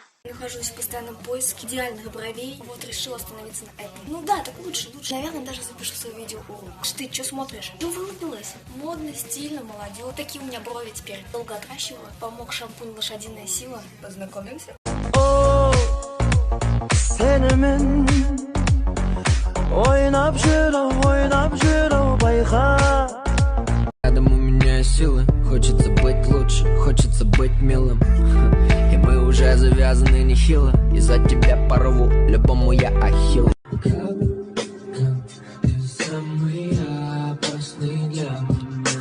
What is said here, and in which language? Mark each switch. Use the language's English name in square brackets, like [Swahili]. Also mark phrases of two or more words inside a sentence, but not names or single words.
[Russian] Нахожусь в постоянном поиске идеальных бровей. Вот решила остановиться на этом. Ну да, так лучше. Наверное, даже запишу свое видео урок. Ты что смотришь? Ну вылупилась. Модно, стильно, молодежь. Такие у меня брови теперь. Долго отращиваю. Помог шампунь «Лошадиная сила». Познакомимся? О, [Kazakh] сенімен ойнап жүру байқа. [Russian] Рядом у меня силы, хочется быть лучше, хочется быть милым. И мы уже завязаны нехило, из-за тебя порву любому я ахилл. Ты самый опасный для меня.